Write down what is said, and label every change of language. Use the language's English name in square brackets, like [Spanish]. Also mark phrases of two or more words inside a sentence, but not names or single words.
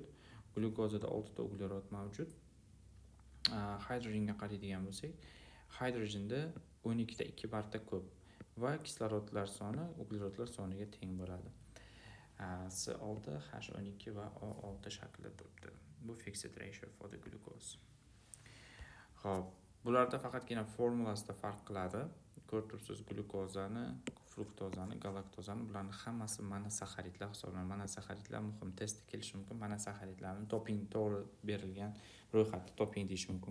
[Uzbek] Glyukozada 6 ta uglerod mavjud. Hidrogenga qaraydigan bo'lsak, hidrogenda 12 ta 2 marta ko'p va kislorodlar soni uglerodlar soniga teng bo'ladi. C6, H12 va O6 shaklida turibdi. [English] Bu fixed ratio for the glucose. [Uzbek] Xo'p, bularda faqatgina formulasida farq qiladi. Ko'rib turibsiz, glyukozani, fruktozani, galaktozani, bularning hammasi monosakharidlar hisoblanadi. Monosakharidlar muhim, testda kelishi mumkin. Monosakharidlarning toping to'g'ri berilgan ro'yxatda toping deyish mumkin.